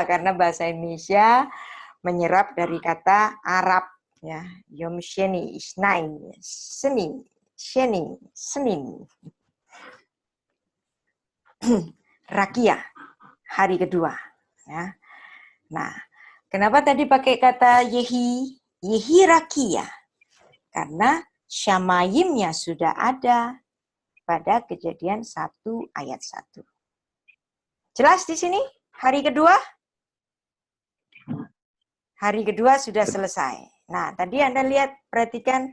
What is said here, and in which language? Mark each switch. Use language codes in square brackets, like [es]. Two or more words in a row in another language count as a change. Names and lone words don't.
[id] Karena bahasa Indonesia menyerap dari kata Arab, ya. [he] יום שני, [id] Isnain, Senin, Sheni, Senin. Rakia, hari kedua, ya. Nah, kenapa tadi pakai kata Yehi? [he] יהי רקיע. [id] Karena Syamayimnya sudah ada pada Kejadian 1 ayat 1. Jelas di sini? Hari kedua? Hari kedua sudah selesai. Nah, tadi Anda lihat, perhatikan.